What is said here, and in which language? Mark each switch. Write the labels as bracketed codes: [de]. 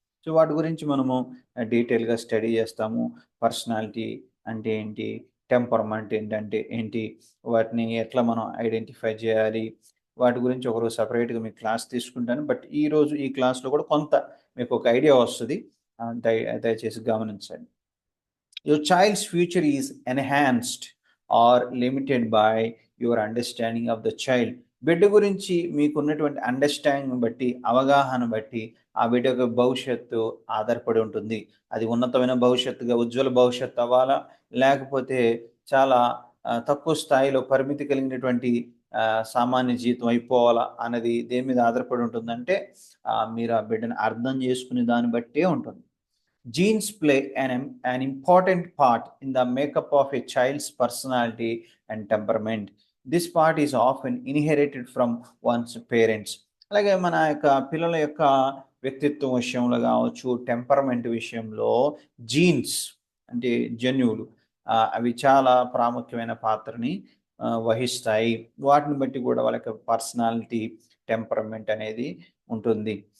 [te] So, వాటి గురించి మనము డీటెయిల్‌గా స్టడీ చేస్తాము. పర్సనాలిటీ అంటే ఏంటి? టెంపర్‌మెంట్ ఏంటంటే ఏంటి? వాటిని ఎట్లా మనం ఐడెంటిఫై చేయాలి? వాటి గురించి ఒకరోజు సెపరేట్‌గా మీకు క్లాస్ తీసుకుంటాను. బట్ ఈరోజు ఈ క్లాస్‌లో కూడా కొంత మీకు ఒక ఐడియా వస్తది. దయచేసి గమనించండి. [en] Your child's future is enhanced or limited by your understanding of the child. [te] బిడ్డ గురించి మీకున్నటువంటి అండర్‌స్టాండింగ్‌ని బట్టి, అవగాహన బట్టి ఆ బిడ్డ యొక్క భవిష్యత్తు ఆధారపడి ఉంటుంది. అది ఉన్నతమైన భవిష్యత్తుగా, ఉజ్వల భవిష్యత్తు అవ్వాలా? లేకపోతే చాలా తక్కువ స్థాయిలో పరిమితి కలిగినటువంటి సామాన్య జీవితం అయిపోవాలా అనేది దేని మీద ఆధారపడి ఉంటుందంటే మీరు ఆ బిడ్డను అర్థం చేసుకునే దాన్ని బట్టే ఉంటుంది. [en] Genes play an important part in the makeup of a child's personality and temperament. This part is often inherited from one's parents. [te] అలాగే మన యొక్క పిల్లల యొక్క వ్యక్తిత్వం విషయంలో కావచ్చు, టెంపర్మెంట్ విషయంలో జీన్స్ అంటే జన్యువులు అవి చాలా ప్రాముఖ్యమైన పాత్రని వహిస్తాయి. వాటిని బట్టి కూడా వాళ్ళ యొక్క పర్సనాలిటీ, టెంపర్మెంట్ అనేది ఉంటుంది.